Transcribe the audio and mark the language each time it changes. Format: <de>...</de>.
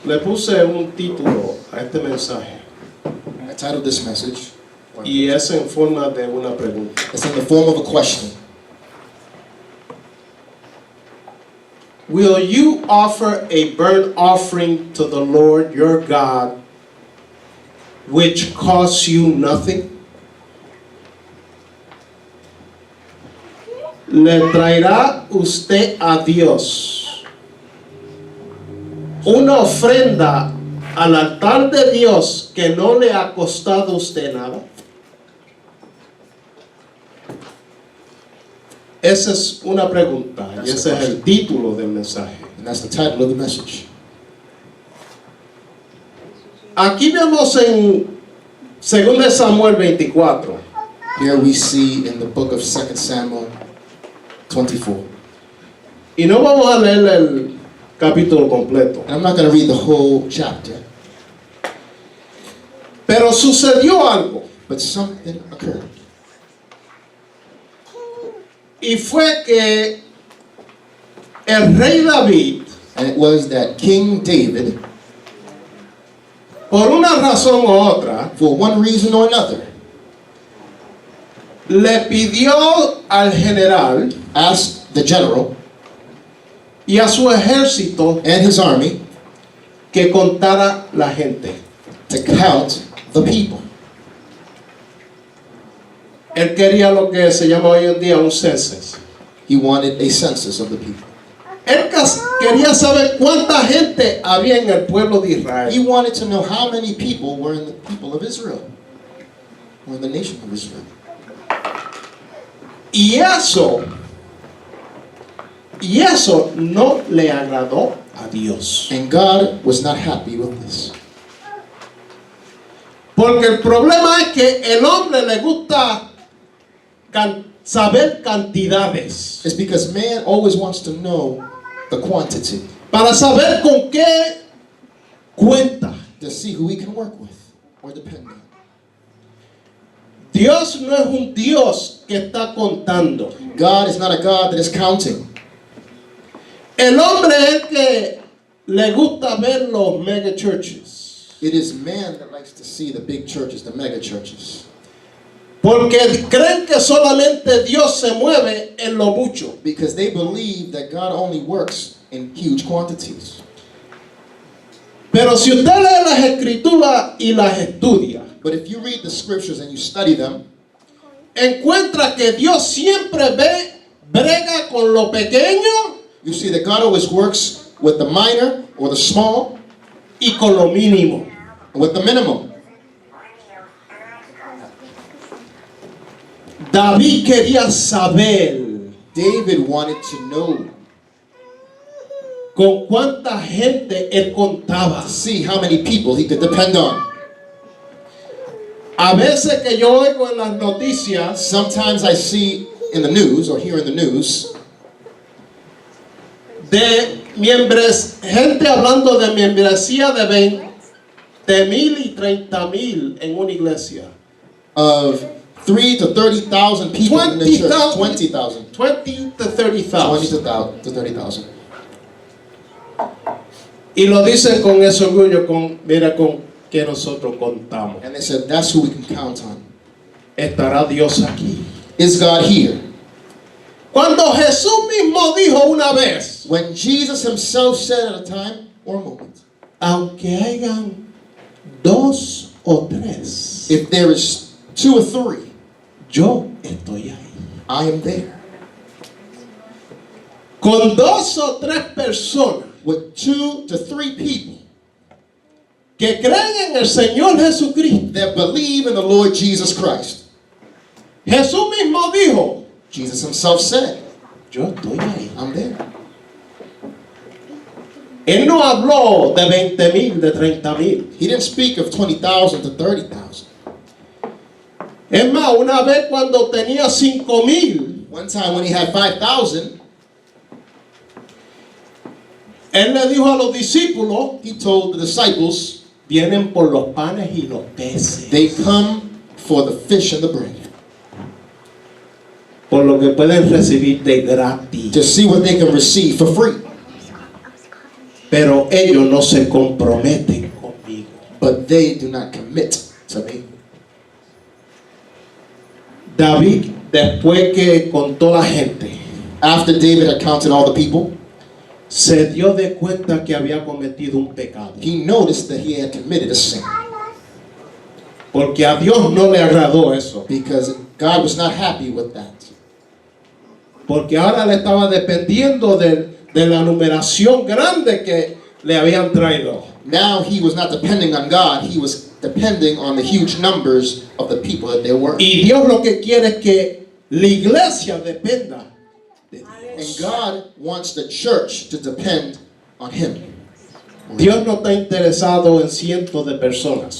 <es>Le puse un título a este mensaje.</es> <en>I titled this message.</en> <es>Y es en forma de una pregunta.</es> <en>It's in the form of a question. Will you offer a burnt offering to the Lord your God, which costs you nothing?</en> <es>¿Le traerá usted a Dios una ofrenda al altar de Dios que no le ha costado a usted nada? Esa es una pregunta y ese es el título del mensaje.</es> <en>And that's the title of the message.</en> <es>Aquí vemos en 2 Samuel 24.</es> <en>Here we see in the book of 2 Samuel 24.</en> <es>Y no vamos a leer el capítulo completo.</es> <en>And I'm not going to read the whole chapter.</en> <es>Pero sucedió algo.</es> <en>But something occurred.</en> <es>Y fue que el rey David,</es> <en>And it was that King David,</en> <es>por una razón u otra,</es> <en>for one reason or another,</en> <es>le pidió al general</es> <en>asked the general</en> <es>y a su ejército</es> <en>and his army</en> <es>que contara la gente.</es> <en>to count the people.</en> <es>Él quería lo que se llama hoy en día un census.</es> <en>He wanted a census of the people.</en> <es>Él quería saber cuánta gente había en el pueblo de</es> <en>He</en> <es>Israel.</es> <en>wanted to know how many people were in the people of Israel, or in the nation of Israel.</en> <es>Y eso no le agradó a Dios.</es> <en>And God was not happy with this.</en> <es>Porque el problema es que el hombre le gusta saber cantidades</es> <en>It's because man always wants to know the quantity</en> <es>para saber con qué cuenta.</es> <en>to see who he can work with or depend on.</en> <es>Dios no es un Dios que está contando.</es> <en>God is not a God that is counting.</en> <es>El hombre es el que le gusta ver los mega churches.</es> <en>It is man that likes to see the big churches, the mega churches.</en> <es>Porque creen que solamente Dios se mueve en lo mucho.</es> <en>Because they believe that God only works in huge quantities.</en> <es>Pero si usted lee las escrituras y las estudia,</es> <en>But if you read the scriptures and you study them,</en> <es>encuentra que Dios siempre brega con lo pequeño</es> <en>you see that God always works with the minor or the small</en> <es>y con lo mínimo.</es> <en>with the minimum.</en> <es>David quería saber</es> <en>David wanted to know,</en> <es>con cuánta gente él contaba.</es> <en>to see how many people he could depend on.</en> <es>A veces que yo oigo en las noticias</es> <en>Sometimes I see in the news or hear in the news</en> <es>de gente hablando de membresía de 20,000 y 30,000 en una iglesia.</es> <en>of 3 to 30,000 people in the church.</en> <es>20,000.</es> <en>20 to</en> <es>20 30,000.</es> <en>to 30,000.</en> <es>Y lo dicen con ese orgullo, mira con que nosotros contamos.</es> <en>And they said, that's who we can count on.</en> <es>¿Estará Dios aquí?</es> <en>Is God here?</en> <es>Cuando Jesús mismo dijo una vez,</es> <en>When Jesus himself said at a time or a moment,</en> <es>aunque hayan 2 o 3,</es> <en>if there is 2 or 3,</en> <es>yo estoy ahí.</es> <en>I am there.</en> <es>Con 2 o 3 personas</es> <en>With 2 to 3 people</en> <es>que creen en el Señor Jesucristo.</es> <en>that believe in the Lord Jesus Christ.</en> <es>Jesús mismo dijo,</es> <en>Jesus himself said,</en> <es>yo estoy ahí.</es> <en>I'm there.</en> <es>Él no habló de 20,000, de 30,000.</es> <en>He didn't speak of 20,000 to 30,000.</en> <es>Es más, una vez cuando tenía 5,000,</es> <en>One time when he had 5,000,</en> <es>él le dijo a los discípulos,</es> <en>he told the disciples,</en> <es>vienen por los panes y los peces,</es> <en>they come for the fish and the bread</en> <es>por lo que pueden recibir de gratis.</es> <en>to see what they can receive for free.</en> <es>Pero ellos no se comprometen conmigo.</es> <en>But they do not commit to me.</en> <es>David, después que contó la gente,</es> <en>After David had counted all the people,</en> <es>se dio de cuenta que había cometido un pecado.</es> <en>he noticed that he had committed a sin.</en> <es>Porque a Dios no le agradó eso.</es> <en>Because God was not happy with that.</en> <es>Porque ahora le estaba dependiendo de la numeración grande que le habían traído.</es> <en>Now he was not depending on God, he was depending on the huge numbers of the people that there were.</en> <es>Y Dios lo que quiere es que la iglesia dependa de</es> <en>And</en> <es>Dios.</es> <en>God wants the church to depend on him.</en> <es>Dios no está interesado en cientos de personas.</es>